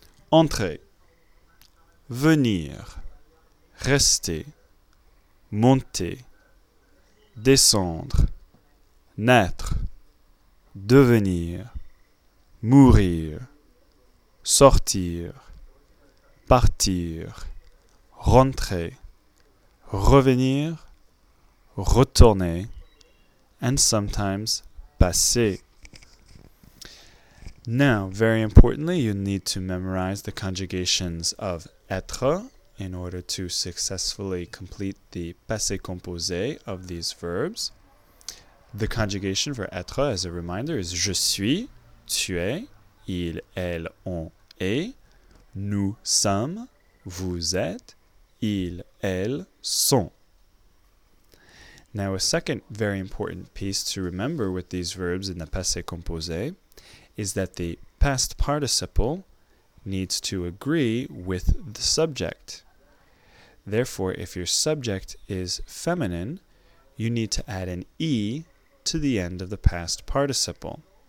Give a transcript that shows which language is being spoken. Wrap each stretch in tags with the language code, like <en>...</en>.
<fr>Entrer, venir, rester, monter, descendre, naître, devenir, mourir, sortir, partir, rentrer, revenir, retourner,</fr> <en>and sometimes</en> <fr>passer.</fr> <en>Now, very importantly, you need to memorize the conjugations of être in order to successfully complete the passé composé of these verbs. The conjugation for être, as a reminder, is</en> <fr>je suis, tu es, il, elle, on est, nous sommes, vous êtes, ils, elles sont.</fr> <en>Now, a second very important piece to remember with these verbs in the passé composé is that the past participle needs to agree with the subject. Therefore, if your subject is feminine, you need to add an e to the end of the past participle.</en>